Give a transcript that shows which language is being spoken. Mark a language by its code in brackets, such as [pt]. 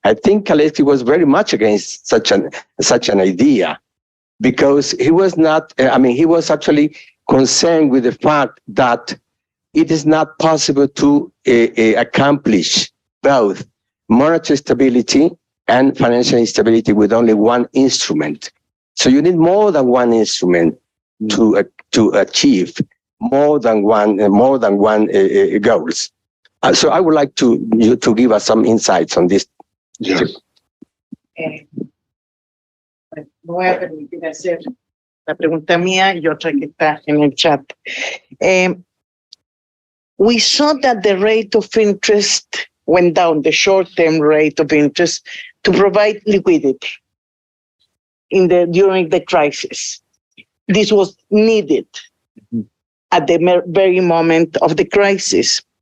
[en] I think Kalecki was very much against such an idea, because he was not, he was actually concerned with the fact that it is not possible to accomplish both monetary stability and financial instability with only one instrument. So you need more than one instrument to achieve more than one goals. So I would like you to give us some insights on this. Yeah. [es] Voy a permitir hacer la pregunta mía y otra que está en el chat. [en] We saw that the rate of interest went down, the short-term rate of interest, to provide liquidity during the crisis. This was needed at the very moment of the crisis.